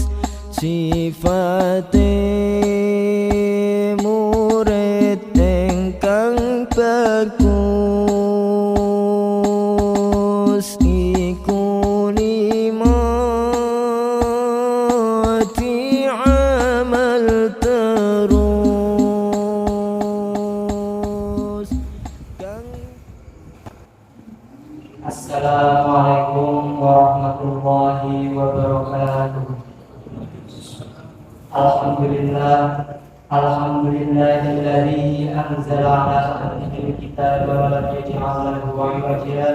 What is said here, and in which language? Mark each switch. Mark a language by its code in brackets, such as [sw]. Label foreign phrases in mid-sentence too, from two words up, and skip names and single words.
[jv] Sifate murid ingkang bagus iku lima amal terus. [ar] السلام عليكم ورحمة الله وبركاته. الحمد لله الذي أنزل على عبده الكتاب ولم يجعل له عوجا.